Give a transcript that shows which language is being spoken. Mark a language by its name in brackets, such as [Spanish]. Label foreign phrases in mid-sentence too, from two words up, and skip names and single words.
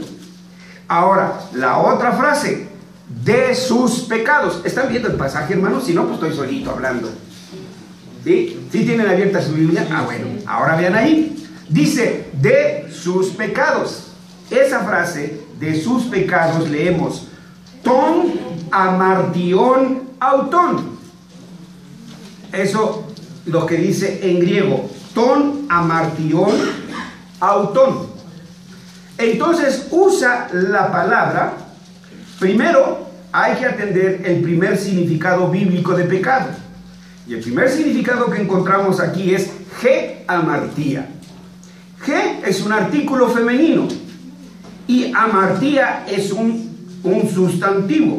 [Spanish] Ahora, la otra frase, de sus pecados. ¿Están viendo el pasaje, hermanos? Si no, pues estoy solito hablando. ¿Sí? ¿Sí tienen abierta su Biblia? Ah, bueno, ahora vean ahí. Dice, de sus pecados. Esa frase, de sus pecados, leemos, [Greek] τῶν ἁμαρτιῶν αὐτῶν. [Spanish] Eso lo que dice en griego, [Greek] τῶν ἁμαρτιῶν αὐτῶν. [Spanish] Entonces usa la palabra. Primero hay que atender el primer significado bíblico de pecado. Y el primer significado que encontramos aquí es [Greek] ἡ ἁμαρτία. [Spanish] Ge es un artículo femenino y amartía es un sustantivo.